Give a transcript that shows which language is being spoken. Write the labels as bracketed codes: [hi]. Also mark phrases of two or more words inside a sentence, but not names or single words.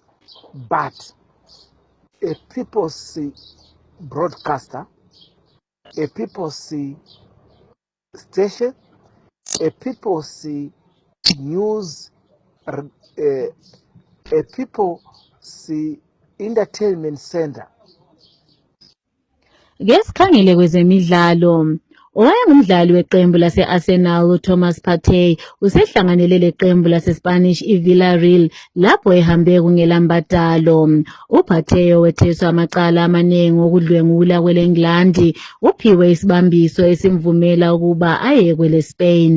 [en] but a people's broadcaster a People C station, a People C news, a People C entertainment center. [zu] Ngesikhangele kwezemidlalo, owayengumdlali weqembu lase-Arsenal uThomas Partey usehlanganele leqembu lase-Spanish iVillarreal lapho ehambe kungelambadalo. uPartey owetheswa amacala amaningi okudlwengula kwele-England uphiwe isibambiso esimvumela ukuba aye kwele-Spain.